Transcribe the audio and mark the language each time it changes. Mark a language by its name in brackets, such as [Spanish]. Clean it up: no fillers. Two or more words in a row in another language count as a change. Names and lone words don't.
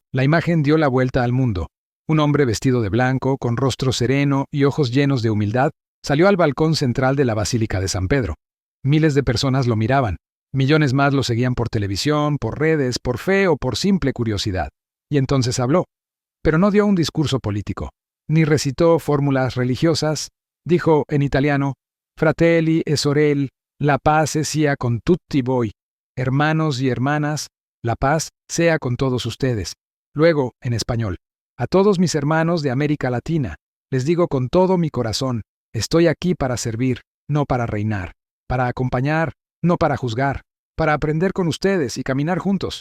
[Spanish] La imagen dio la vuelta al mundo. Un hombre vestido de blanco, con rostro sereno y ojos llenos de humildad, salió al balcón central de la Basílica de San Pedro. Miles de personas lo miraban. Millones más lo seguían por televisión, por redes, por fe o por simple curiosidad. Y entonces habló. Pero no dio un discurso político, ni recitó fórmulas religiosas. Dijo en italiano, [Italian] Fratelli e sorelle, la pace sia con tutti voi. [Spanish] Hermanos y hermanas, la paz sea con todos ustedes. Luego, en español, a todos mis hermanos de América Latina, les digo con todo mi corazón, estoy aquí para servir, no para reinar, para acompañar, no para juzgar, para aprender con ustedes y caminar juntos.